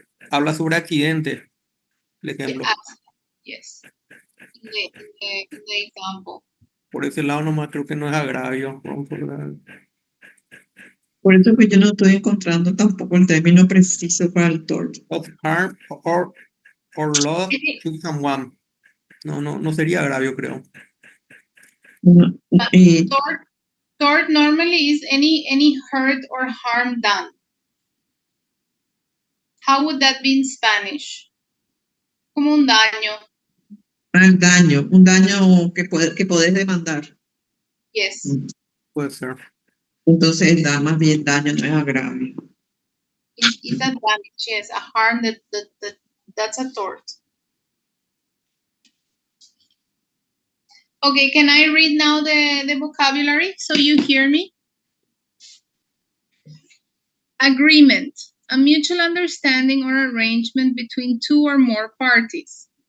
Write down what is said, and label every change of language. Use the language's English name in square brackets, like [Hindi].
[Spanish] Habla sobre accidente. El ejemplo. [English] Yes. In the example. [Spanish] Por ese lado nomás creo que no es agravio. Por eso que yo no estoy encontrando tampoco el término preciso para el tort. [English] Of harm or loss to someone. [Spanish] No sería agravio, creo. No, [English] Tort normally is any hurt or harm done. How would that be in Spanish? [Spanish] Como un daño. un daño que podés demandar. [English] Yes. [Spanish] Puede ser. Entonces da más bien daño, no es agravio. [English] It's a damage, yes, a harm that's a tort. Okay, can I read now the vocabulary so you hear me? Agreement, a mutual understanding or arrangement between two or more parties.